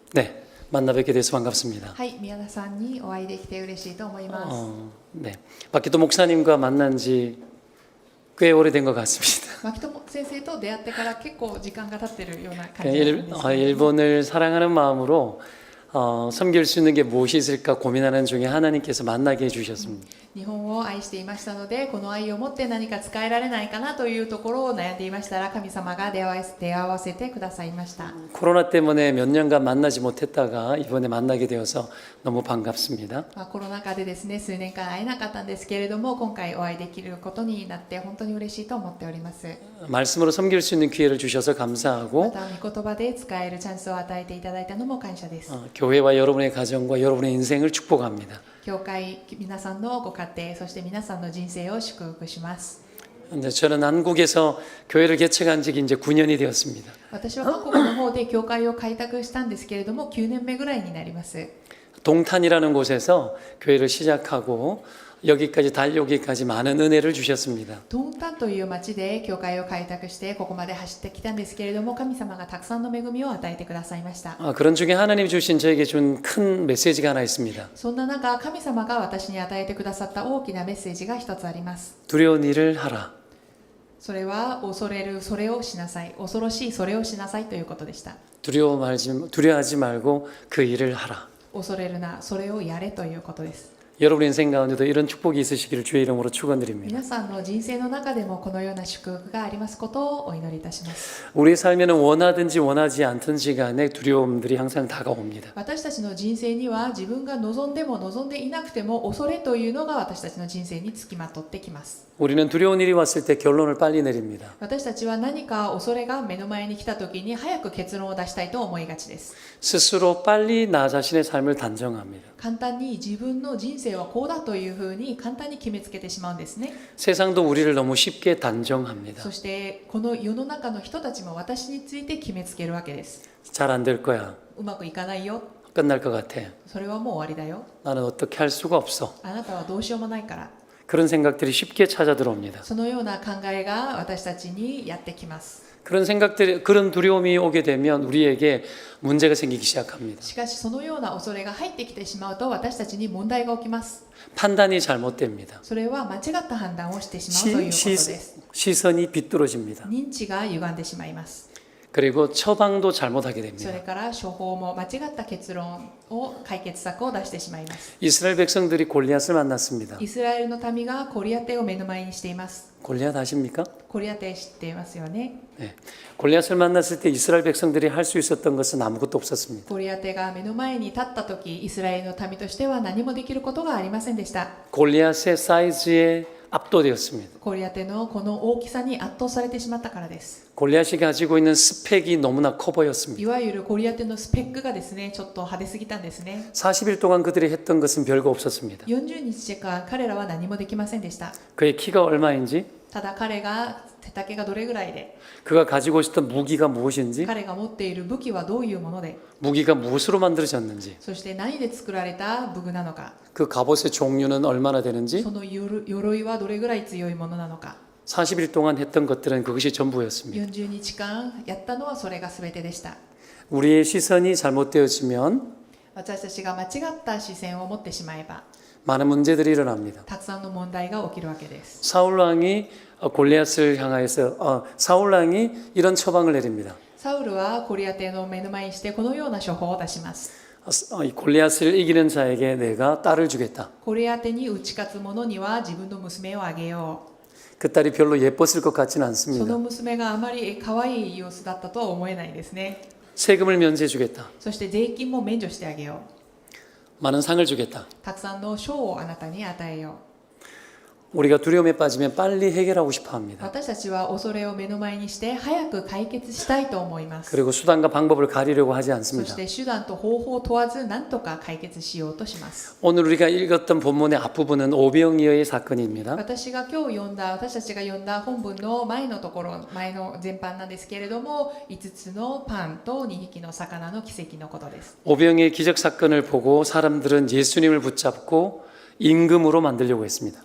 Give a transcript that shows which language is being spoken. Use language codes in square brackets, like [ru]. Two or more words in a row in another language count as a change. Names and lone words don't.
[ko] 네, 만나 뵙게 돼서 반갑습니다. [ja] はい、宮田さんにお会いできて嬉しいと思います。 [ko] 네, 박기도 목사님과 만난 지 꽤 오래된 것 같습니다. [ja] 牧友先生と出会ってから結構時間が経ってるような感じなん [ko] 일, [ja] ですけれども [ko] 일본을 사랑하는 마음으로 섬길 수 있는 게 무엇이 있을까 고민하는 중에 하나님께서 만나게 해주셨습니다. [ja] 日本を愛していましたので、この愛を持って何か使えられないかなというところを悩んでいましたら、神様が出会わせてくださいました。 [ko] 코로나 때문에 몇 년간 만나지 못했다가 이번에 만나게 되어서 너무 반갑습니다. [ja] コロナ禍でですね、数年間会えなかったんですけれども、今回お会いできることになって本当に嬉しいと思っております。 [ko] 말씀으로 섬길 수 있는 기회를 주셔서 [ja] ま [ko] 감사하고 [ja] た御言葉で使えるチャンスを与えていただいたのも感謝です。 [ko] 교회와 여러분의 가정과 여러분의 인생을 축복합니다. [ja] 教会、皆さんのご家庭、そして皆さんの人生を祝福します。 [ko] 근데 저는 한국에서 교회를 개척한 지 이제 9년이 되었습니다. [ja] 私は韓国の方で教会を開拓したんですけれども、9年目ぐらいになります。 [ko] 동탄이라는 곳에서 교회를 시작하고 여기까지 달려오기까지 많은 은혜를 주셨습니다. [ja] ドンタンという町で教会を開拓してここまで走ってきたんですけれども、神様がたくさんの恵みを与えてくださいました。 [ko] 그런 중에 하나님이 주신 저에게 준 큰 메시지가 하나 있습니다. [ja] そんな中、神様が私に与えてくださった大きなメッセージが一つあります。 [ko] 두려운 일을 하라. [ja] それは恐れるそれをしなさい、恐ろしいそれをしなさいということでした。 [ko] 두려워하지 말고 그 일을 하라. [ja] 恐れるな、それをやれということです。 [ko] 여러분 인생 가운데도 이런 축복이 있으시기를 주의 이름으로 축원드립니다. [ja] 皆さんの人生の中でもこのような祝福がありますことをお祈りいたします。 [ko] 우리의 삶에는 원하든지 원하지 않든지 간에 두려움들이 항상 다가옵니다. [ja] 私たちの人生には自分が望んでも望んでいなくても恐れというのが私たちの人生につきまとってきます。 [ko] 우리는 두려운 일이 왔을 때 결론을 빨리 내립니다. [ja] 私たちは何か恐れが目の前に来た時に早く結論を出したいと思いがちです。 [ko] 스스로 빨리 나 자신의 삶을 단정합니다. [ja] 簡単に自分の人生はこうだというふうに簡単に決めつけてしまうんですね。 [ko] 세상도 우리를 너무 쉽게 단정합니다. [ja] そしてこの世の中の人たちも私について決めつけるわけです。 [ko] 잘 안 될 거야. [ja] うまくいかないよ。 [ko] 끝날 것 같아. [ja] それはもう終わりだよ。 [ko] 나는 어떻게 할 수가 없어. [ja] あなたはどうしようもないから。 [ko] 그런 생각들이 쉽게 찾아 들어옵니다. [ja] そのような考えが私たちにやってきます。 [ko] 그런 생각들이, 그런 두려움이 오게 되면 우리에게 문제가 생기기 시작합니다. [ja] しかしそのような恐れが入ってきてしまうと私たちに問題が起きます。 [ko] 판단이 잘못됩니다. [ja] それは間違った判断をしてしまうということです。 [ko] 시선이 비뚤어집니다. [ja] 認知が歪んでしまいます。 [ko] 그리고 처방도 잘못하게 [ja] そ [ko] 됩니다. [ja] れから処方も間違った結論を解決策を出してしまいます。 [ko] 이스라엘 백성들이 골리앗을 만났습니다. [ja] イスラエルの民がコリアテを目の前にしています。 [ko] 골리앗 아십니까? [ja] コリアテ知っていますよね。 [ko] 네. 골리앗을 만났을 때 이스라엘 백성들이 할 수 있었던 것은 아무것도 없었습니다. [ja] コリアテが目の前に立った時、イスラエルの民としては何もできることがありませんでした。 [ko] 골리앗의 사이즈에 압도되었습니다. [ja] コリアテのこの大きさに圧倒されてしまったからです。 [ko] 골리앗이 가지고 있는 스펙이 너무나 커 보였습니다. [ja] いわゆるコリアテのスペックがですね、ちょっと派手すぎたんですね。 [ko] 40일 동안 그들이 했던 것은 별거 없었습니다. [ja] 40 日間彼らは何もできませんでした。 [ko] 그의 키가 얼마인지, [ja] ただ彼が手丈がどれぐらいで、 [ko] 그가 가지고 있었던 무기가 무엇인지, [ja] 彼が持っている武器はどういうもので、 [ko] 무기가 무엇으로 만들어졌는지, [ja] そして何で作られた武具なのか、 [ko] 그 갑옷의 종류는 얼마나 되는지, [ja] その鎧はどれぐらい強いものなのか。 [ko] 40일 동안 했던 것들은 그것이 전부였습니다. [ja] 40 日間やったのはそれが全てでした。 [ko] 우리의 시선이 잘못되어지면 [ja] 私たちが間違った視線を持ってしまえば、 [ko] 많은 문제들이 일어납니다. [ja] たくさんの問題が起きるわけです。 [ko] 사울 왕이 골리앗을 향하여서 사울 왕이 이런 처방을 내립니다. [ja] サウルはコリアテの目の前にしてこのような処方を出します。 [ko] 이 골리앗을 이기는 자에게 내가 딸을 주겠다. [ja] コリアテに打ち勝つ者には自分の娘をあげよう。 [ko] 그 딸이 별로 예뻤을 것 같지는 [ja] そ [ko] 않습니다. [ja] の娘があまり可愛い様子だったとは思えないですね。 [ko] 세금을 면제해 주겠다. [ja] そして税金も免除してあげよう。 [ko] 많은 상을 주겠다. [ja] たくさんの賞をあなたに与えよう。 [ko] 우리가 두려움에 빠지면 빨리 해결하고 싶어 합니다. [ja] 私たちは恐れを目の前にして早く解決したいと思います。 [ko] 그리고 수단과 방법을 가리려고 하지 [ja] そ [ko] 않습니다. [ja] して手段と方法を問わず何とか解決しようとします。 [ko] 오늘 우리가 읽었던 본문의 앞부분은 오병이어의 사건입니다. [ja] 私たちが読んだ本文の前のところ、前の全般なんですけれども、5つのパンと2匹の魚の奇跡のことです。 [ko] 오병이의 기적 사건을 보고 사람들은 예수님을 붙잡고 임금으로 만들려고 했습니다.